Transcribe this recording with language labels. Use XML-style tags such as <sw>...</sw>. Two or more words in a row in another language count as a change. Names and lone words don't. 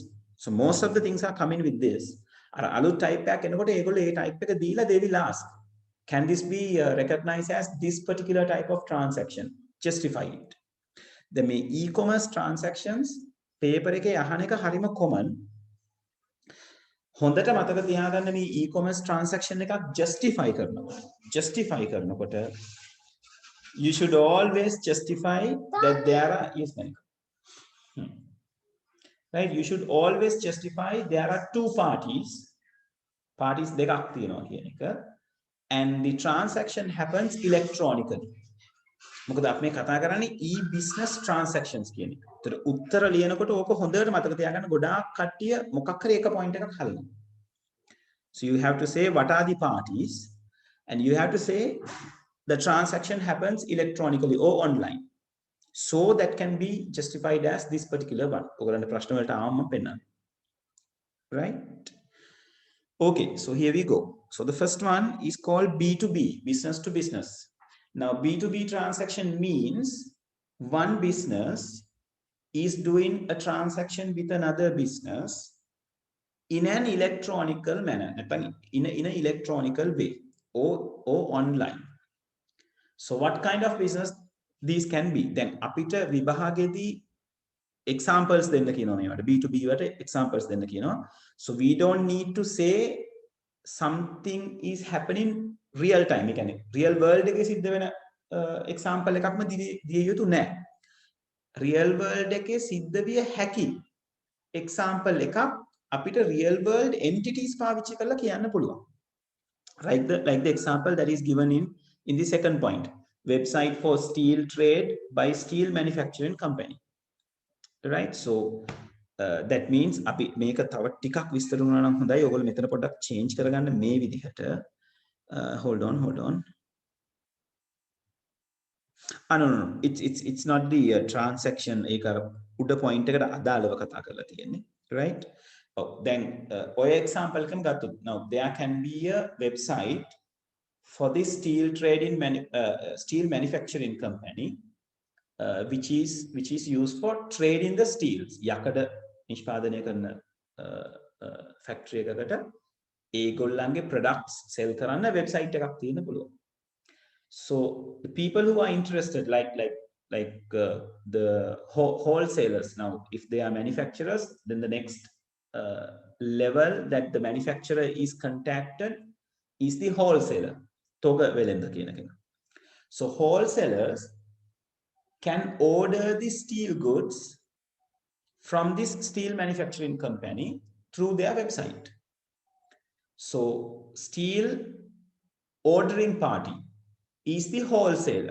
<en>So most of the things are coming with this.</en> <si>අර අලුත් type එකක් එනකොට ඒගොල්ලෝ ඒ type එක දීලා</si> <en>they will ask, can this be recognized as this particular type of transaction? Justify it. The e-commerce transactions paper</en> <si>එකේ අහන එක හරිම</si> <en>common.</en> <si>හොඳට මතක තියාගන්න මේ e-commerce transaction එකක් justify කරනකොට</si> <en>you should always justify that there are yes Manika. Right, you should always justify there are two parties</en> <si>දෙකක් තියෙනවා කියන එක,</si> <en>and the transaction happens electronically.</en> <si>මොකද අපි මේ කතා කරන්නේ e-business transactions කියන එක. ඒතර උත්තර ලියනකොට ඕක හොඳට මතක තියාගන්න, ගොඩාක් කට්ටිය මොකක් හරි එක point එකක් හලනවා.</si> <en>So you have to say what are the parties, and you have to say the transaction happens electronically or online. So that can be justified as this particular one.</en> <si>ඔයගලන්ට ප්‍රශ්න වලට ආවම පෙන්නන්න.</si> <en>Right? Okay, so here we go. So the first one is called B2B, business to business. Now, B2B transaction means one business is doing a transaction with another business in an electronical manner, in an electronical way or online. So what kind of business these can be?</en> <si>Then අපිට විභාගෙදි examples දෙන්න කියනවා මේවට, B2B වලට examples දෙන්න කියනවා.</si> <en>So we don't need to say something is happening real time.</en> <si>ඒ කියන්නේ real world එකේ සිද්ධ වෙන example එකක්ම දිය යුතු නැහැ. real world එකේ සිද්ධ විය හැකි example එකක් අපිට real world entities පාවිච්චි කරලා කියන්න පුළුවන්.</si> <en>Like the example that is given in the second point, website for steel trade by steel manufacturing company. Right, so that means</en> <si>අපි මේක තව ටිකක් විස්තර වුණා නම් හොඳයි. ඔයගොල්ලෝ මෙතන පොඩ්ඩක් change කරගන්න මේ විදිහට.</si> <en>Hold on. No. It's not the transaction.</en> <si>ඒක අර උඩ point එකට අදාළව කතා කරලා තියෙන්නේ. Right?</si> <en>Oh, then</en> <si>ඔය example එකම ගත්තොත්,</si> <en>now there can be a website for this steel trading steel manufacturing company. Which is used for trading the steels.</en> <si>යකඩ නිෂ්පාදනය කරන factory එකකට ඒගොල්ලන්ගේ products sell කරන්න website එකක් තියෙන්න පුළුවන්.</si> <en>So the people who are interested, like the wholesalers, now if they are manufacturers, then the next level that the manufacturer is contacted is the wholesaler.</en> <si>තොග වෙලෙන්ද කියන කෙනා.</si> <en>So wholesalers can order the steel goods from this steel manufacturing company through their website. So steel ordering party is the wholesaler.</en>